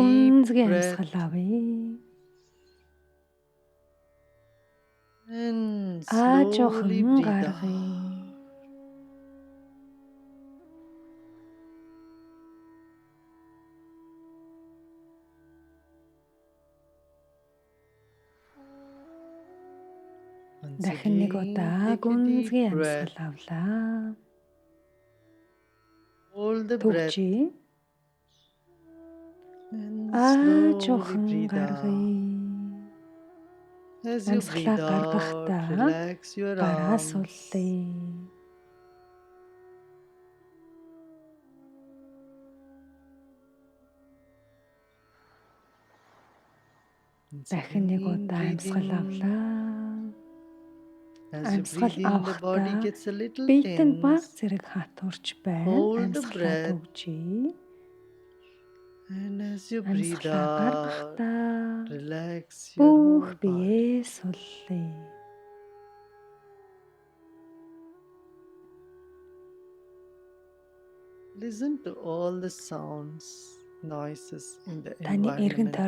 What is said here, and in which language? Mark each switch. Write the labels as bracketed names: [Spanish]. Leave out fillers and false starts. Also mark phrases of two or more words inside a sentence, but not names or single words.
[Mongolian] Гүнзгий [English] breath [Mongolian] амьсгал авъя. [English] and [Mongolian] Жоохон [English] slowly breathe [Mongolian] гаргая. [English] out. Once [Mongolian] Дахин нэг [English] again, [Mongolian] удаа [English] take a [Mongolian] гүнзгий [English] deep breath. [Mongolian] амьсгал авлаа. [English] Hold the breath [Mongolian] Төгжий. [English] and slowly [Mongolian] Жоохон [English] breathe [Mongolian] гаргая. [English] out. As you [Mongolian] Амьсгалаа [English] breathe out, [Mongolian] гаргахдаа [English] relax your [Mongolian] гараа [English] arms. [Mongolian] суллая. [English] Once [Mongolian] Дахин нэг [English] again, [Mongolian] удаа [English] breathe [Mongolian] амьсгал [English] in. [Mongolian] авлаа. [English] As you [Mongolian] Амьсгал [English] breathe in, the body [Mongolian] авахдаа [English] gets a little [Mongolian] биед нь баг [English] tense. [Mongolian] зэрэг хатуурч байна. [English] Hold the [Mongolian] Амьсгалаа [English] breath. [Mongolian] төгжий. [English] And as you breathe [Mongolian] Амьсгалаа [English] out, [Mongolian] гаргахдаа [English] relax your [Mongolian] бүх [English] whole body. [Mongolian] биеэ суллая. [English] Listen to all the sounds, noises in the [Mongolian] Таны эргэн [English] environment.